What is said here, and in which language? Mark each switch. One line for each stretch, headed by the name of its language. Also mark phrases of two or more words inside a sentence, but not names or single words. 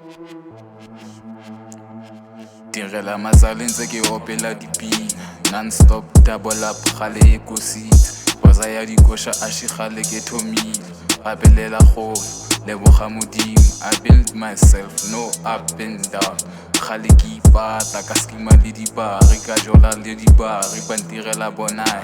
Northern Sotho: Tirela mazali ntse ke opela dipina
English: non-stop double up
Northern Sotho: gale e kositse boza ya dikosha a shigale ke thomile gapelela go leboga modimo
English: I build myself no up and down
Northern Sotho: gale ke ipata ka skima le dibari ka jola le dibari ba ntirela bonai